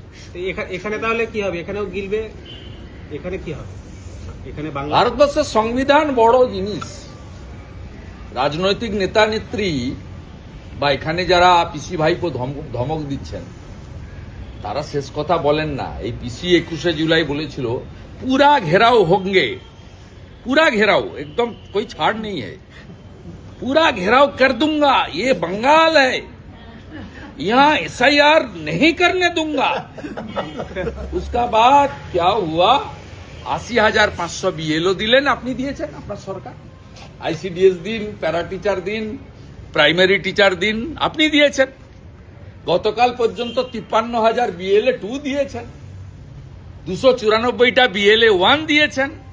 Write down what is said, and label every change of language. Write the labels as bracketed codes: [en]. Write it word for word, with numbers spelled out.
[bn] তো এখা- এখানে তাহলে কি হবে? এখানেও গিলবে, এখানে কি হবে? এখানে বাংলা ভারতবর্ষের সংবিধান বড় জিনিস, রাজনৈতিক নেতা নেত্রী বা এখানে যারা পিসি ভাইপো ধম- ধমক দিচ্ছেন তারা শেষ কথা বলেন না। এই পিসি একুশে জুলাই বলেছিল পুরা ঘেরাও [hi] होंगे, पूरा घेराव, एकदम कोई छाड़ नहीं है, पूरा घेराव कर दूंगा, ये बंगाल है, यहाँ एस आई आर नहीं करने दूंगा। उसका बाद क्या हुआ? [bn] আশি হাজার পাঁচশো বিএলও দিলেন, আপনি দিয়েছেন আপনার সরকার, আইসিডিএস দিন, প্যারা টিচার দিন, প্রাইমারি টিচার দিন, আপনি দিয়েছেন। গতকাল পর্যন্ত তিপ্পান্ন হাজার বিএলএ টু দিয়েছেন, দুশো চুরানব্বইটা বিএলএ ওয়ান দিয়েছেন।